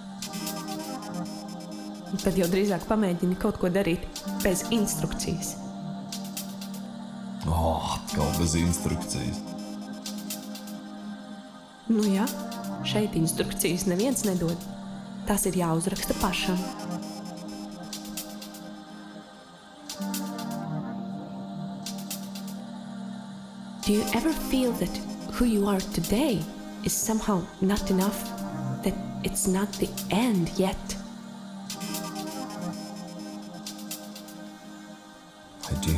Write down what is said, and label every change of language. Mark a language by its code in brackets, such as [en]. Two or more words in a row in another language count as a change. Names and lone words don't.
[lv] Un tad jau drīzāk pamēģini kaut ko darīt bez instrukcijas. Atkal bez instrukcijas. Nu jā, šeit instrukcijas neviens nedod. Tas ir jāuzraksta pašam. [en] Do you ever feel that who you are today is somehow not enough? That it's not the end yet? I do.